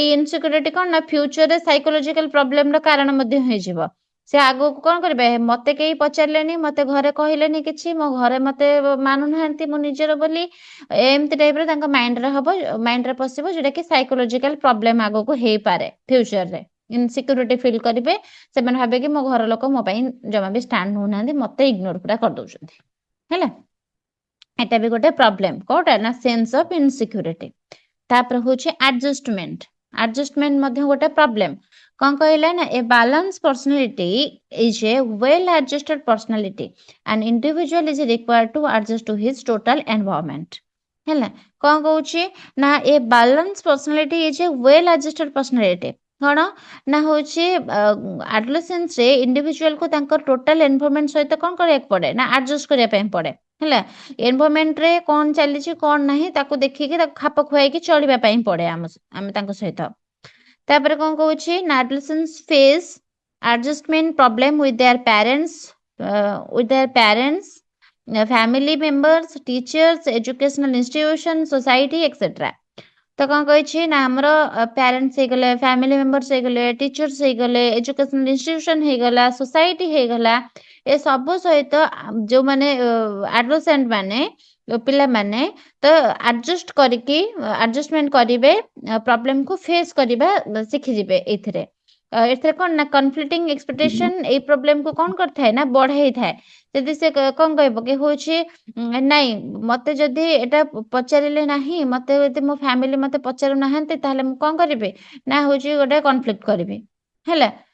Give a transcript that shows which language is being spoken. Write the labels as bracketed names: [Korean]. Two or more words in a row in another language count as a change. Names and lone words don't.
[Odia] ଇନସିକ୍ୟୁରିଟି କଣ ନା ଫ୍ୟୁଚରରେ [English] psychological problemର [Odia] କାରଣ ମଧ୍ୟ ହେଇଯିବ ସେ ଆଗକୁ କଣ କରିବେ ମତେ କେହି ପଚାରିଲେନି ମତେ ଘରେ କହିଲେନି କିଛି ମୋ ଘରେ ମତେ ମାନୁନାହାନ୍ତି ମୁଁ ନିଜର ବୋଲି ଏମିତି ଟାଇପର ତାଙ୍କ ମାଇଣ୍ଡରେ ପଶିବ ଯୋଉଟା କି [English] psychological problem [Odia] ଆଗକୁ ହେଇପାରେ [English] futureରେ insecurity feel [Odia] କରିବେ ସେମାନେ ଭାବେ କି ମୋ ଘର ଲୋକ ମୋ ପାଇଁ ଜମା ବି ଷ୍ଟାଣ୍ଡ ନଉନାହାନ୍ତି ମତେ ଇଗ୍ନୋର ପୁରା କରିଦଉଛନ୍ତି ହେଲା ଏଟା ବି ଗୋଟେ ପ୍ରୋବ୍ଲେମ କୋଉଟା ନା [English] sense of insecurity [Odia] ତାପରେ ହଉଛି ଆଡଜଷ୍ଟମେଣ୍ଟ ମଧ୍ୟ ଗୋଟେ ପ୍ରୋବ୍ଲେମ କଣ କହିଲା ନା [English] a balance personality is a well adjusted personality an individual is required to adjust to his total environment [Odia] ହେଲା କଣ କହୁଛି ନା [English] a balance personality is a well adjusted personality [Odia] କଣ ନା ହଉଛି ଆଡୋଲେସେନ୍ସରେ ଇଣ୍ଡିଭିଜୁଆଲକୁ ତାଙ୍କର [English] total environment [Odia] ସହିତ କଣ କରିବାକୁ ପଡେ ନା ଆଡଜଷ୍ଟ କରିବା ପାଇଁ ପଡେ ହେଲା ଏନଭାରମେଣ୍ଟରେ କଣ ଚାଲିଛି କଣ ନାହିଁ ତାକୁ ଦେଖିକି ତାକୁ ଖାପ ଖୁଆଇକି ଚଳିବା ପାଇଁ ପଡେ ଆମେ ତାଙ୍କ ସହିତ ତାପରେ କଣ କହୁଛି ନା [English] adolescence face adjustment problem with their parents family members teachers educational institution society etc [Odia] ତ କଣ କହିଛି ନା ଆମର ପ୍ୟାରେଣ୍ଟସ୍ ହେଇଗଲେ [English] family members [Odia] ହେଇଗଲେ ଟିଚର୍ସ ହେଇଗଲେ [English] educational institution [Odia] ହେଇଗଲା ସୋସାଇଟି ହେଇଗଲା ଏ ସବୁ ସହିତ ଯୋଉମାନେ ଆଡୋଲେସେଣ୍ଟ ମାନେ ପିଲାମାନେ ତ ଆଡଜଷ୍ଟମେଣ୍ଟ କରିବେ [English] problemକୁ face [Odia] କରିବା ଶିଖିଯିବେ ଏଇଥିରେ ଏଥିରେ କଣ ନା [English] conflicting expectation [Odia] ଏଇ ପ୍ରୋବ୍ଲେମକୁ କଣ କରିଥାଏ ନା ବଢେଇଥାଏ ଯଦି ସେ କଣ କହିବ କି ହଉଛି ନାଇଁ ମତେ ଯଦି ଏଟା ପଚାରିଲେ ନାହିଁ ମତେ ଯଦି ମୋ ଫ୍ୟାମିଲି ମତେ ପଚାରୁନାହାନ୍ତି ତାହେଲେ ମୁଁ କଣ କରିବି ନା ହଉଛି ଗୋଟେ କନଫ୍ଲିକ୍ଟ କରିବି ହେଲା